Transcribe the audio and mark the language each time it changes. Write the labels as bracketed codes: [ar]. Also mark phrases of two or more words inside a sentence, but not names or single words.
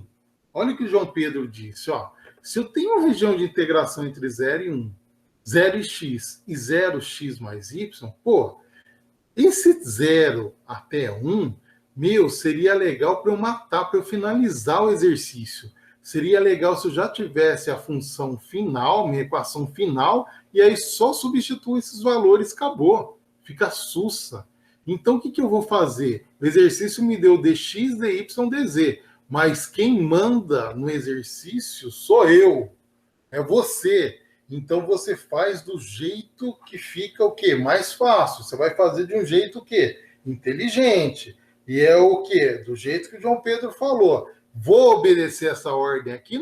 [pt] Olha o que o João Pedro disse, ó. Se eu tenho uma região de integração entre 0 e 1, 0 e x e 0x mais y, pô, esse 0 até 1, meu, seria legal para eu matar, para eu finalizar o exercício. Seria legal se eu já tivesse a função final, minha equação final, e aí só substituo esses valores, acabou. Fica sussa. Então, o que eu vou fazer? O exercício me deu dx, dy, dz. Mas quem manda no exercício sou eu. É você. Então você faz do jeito que fica o quê? Mais fácil. Você vai fazer de um jeito o quê? Inteligente. E é o quê? Do jeito que o João Pedro falou. Vou obedecer essa ordem aqui?